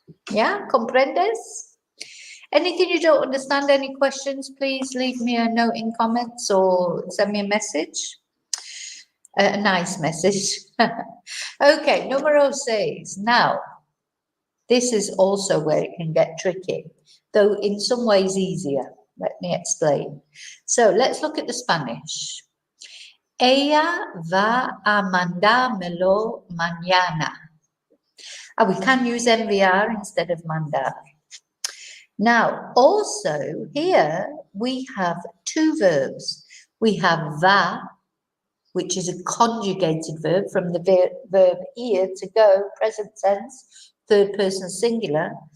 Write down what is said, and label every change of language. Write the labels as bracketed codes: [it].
[en] Yeah, [es] comprendes? [en] Anything you don't understand, any questions, please leave me a note in comments or send me a message. A nice message. Okay, [es] numero 6. [en] Now, this is also where it can get tricky, though in some ways easier. Let me explain. So let's look at the Spanish. [es] Ella va a mandármelo mañana. [en] We can use enviar instead of mandar. Now, also here we have 2 verbs. We have va, which is a conjugated verb from the verb ir, to go, present tense, third person singular.